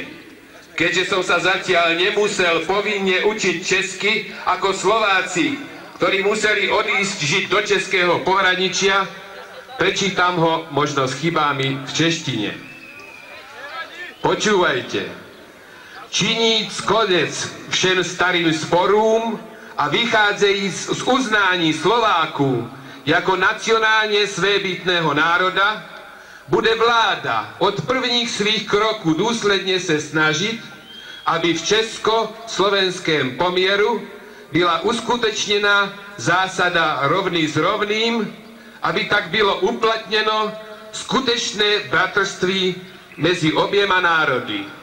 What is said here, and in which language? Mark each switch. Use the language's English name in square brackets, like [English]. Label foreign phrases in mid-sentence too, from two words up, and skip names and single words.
[Slovak] Keďže som sa zatiaľ nemusel povinne učiť česky ako Slováci, ktorí museli odísť žiť do českého pohraničia, prečítam ho možno s chybami v češtine. Počúvajte. [Czech] Činíc konec všem starým sporům a vychádzejíc z uznání Slováků jako nacionálně svébytného národa, bude vláda od prvních svých kroků důsledně se snažit, aby v česko-slovenském poměru byla uskutečněna zásada rovný s rovným, aby tak bylo uplatněno skutečné bratrství mezi oběma národy.